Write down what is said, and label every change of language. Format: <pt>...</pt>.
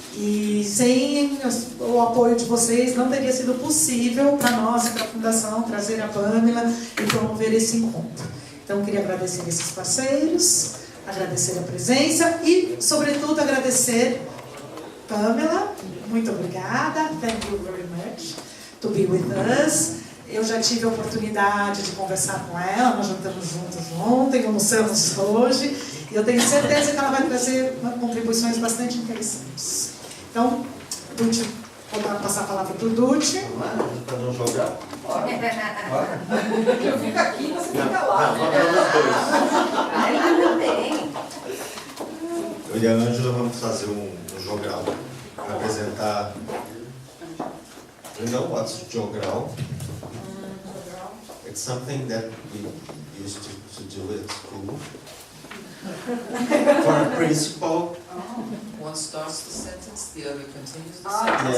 <pt>E sem o apoio de vocês não teria sido possível para nós e para a Fundação trazer a Pamela e promover esse encontro. Então, queria agradecer esses parceiros, agradecer a presença e, sobretudo, agradecer Pamela. Muito obrigada.</pt> <en>Thank you very much to be with us.</en> <pt>Eu já tive a oportunidade de conversar com ela, nós jantamos juntas ontem, almoçamos hoje, e eu tenho certeza que ela vai trazer contribuições bastante interessantes. Então, Dutti, vou passar a palavra para o Dutti. Para não jogar? Bora. Eu fico aqui, você fica lá. Vai lá também. Eu e a Ângela vamos fazer um jogral para apresentar.</pt> <en>You know what's jogral? It's something that we used to do at school. For a principal. One starts the sentence, the other continues the sentence.</en>